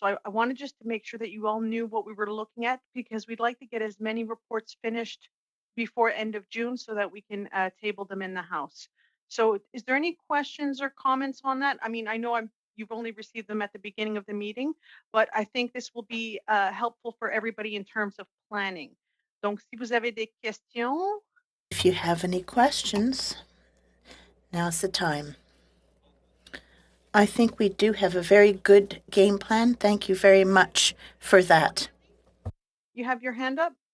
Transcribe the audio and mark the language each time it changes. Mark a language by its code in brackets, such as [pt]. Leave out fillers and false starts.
[en] So I wanted just to make sure that you all knew what we were looking at because we'd like to get as many reports finished before end of June so that we can table them in the House. So is there any questions or comments on that? I mean, I know you've only received them at the beginning of the meeting, but I think this will be helpful for everybody in terms of planning. [fr] Donc, si vous avez des questions. [en] If you have any questions, now's the time. I think we do have a very good game plan. Thank you very much for that. You have your hand up?